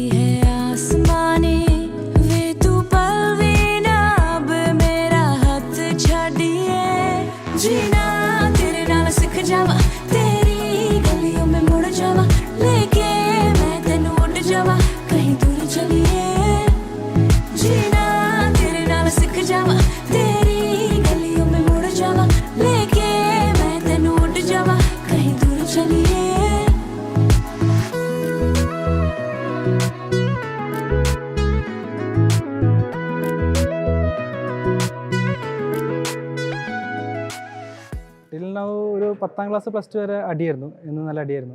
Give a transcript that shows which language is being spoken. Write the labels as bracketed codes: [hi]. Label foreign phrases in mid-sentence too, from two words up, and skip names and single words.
[pa] ਹੈ ਅਸਮਾਨੀ ਵੇ ਤੂ ਪਲ ਭੀ ਨਾ ਅਬ ਮੇਰਾ ਹਾਥ ਛਾੜਿਏ ਜੀਨਾ ਤੇਰੇ ਨਾਲ ਸਿਖ ਜਾਵਾਂ ਤੇਰੀ ਗਲੀਓਂ ਮੇਂ ਮੁੜ ਜਾਵਾਂ ਲੇਕੇ ਮੈਂ ਤੈਨੂੰ ਉੜ ਜਾਵਾਂ ਕਹੀਂ ਦੂਰ ਚਲਿਏ ਜੀਨਾ ਤੇਰੇ ਨਾਲ ਸਿਖ ਜਾਵਾਂ ਤੇਰੀ ਗਲੀਓਂ ਮੇਂ ਮੁੜ ਜਾਵਾਂ ਲੇਕੇ ਮੈਂ ਤੈਨੂੰ ਉੜ ਜਾਵਾਂ ਕਹੀਂ ਦੂਰ ਚਲਿਏ [en] till now [ml] ഒരു 10ാം ക്ലാസ് പ്ലസ് 2 വരെ അടിയായിരുന്നു എന്നും നല്ല അടിയായിരുന്നു